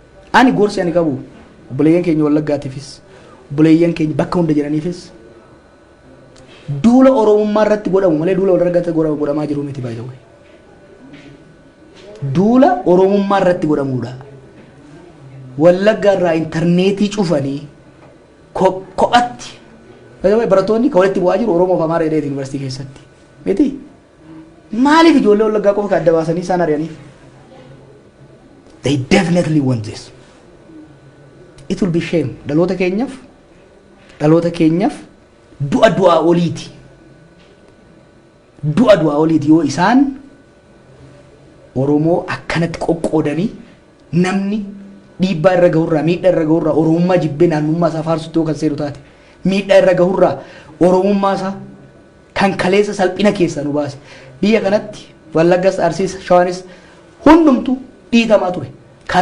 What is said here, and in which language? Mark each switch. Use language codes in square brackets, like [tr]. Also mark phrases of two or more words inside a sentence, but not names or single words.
[om] Ani gorsi ani qabu obboleeyyan keenya wallaggaatiifis obboleeyyan keenya bakka hunda jiraniifis duula oromummaa irratti godhamu malee duula walirratti godhamaa jiru miti [en] by the way. [om] Duula oromummaa irratti godhamuudha. Wallaggaa irraa intarneetii cufanii kophatti barattoonni kan walitti bu'aa jiru Oromoo fi Amaaraa jedhee yuunivarsiitii keessatti miti maaliif ijoollee wallaggaa qofa adda baasanii isaan ari'aniif? [en] They definitely want this. It will be shame. [om] Dhaloota keenyaaf du'a oliiti. Du'a oliiti yoo isaan Oromoo akkanatti qoqqoodanii namni dhiibbaa irra gahurraa miidhaa irra gahurraa Oromummaa jibbee naannummaa isaa faarsutti yoo kan seeru taate miidhaa irra gahurraa Oromummaa isaa kan kaleessa salphina keessa nu baase biyya kanatti Wallaggas Arsiis Shawaanis hundumtu dhiitamaa ture kan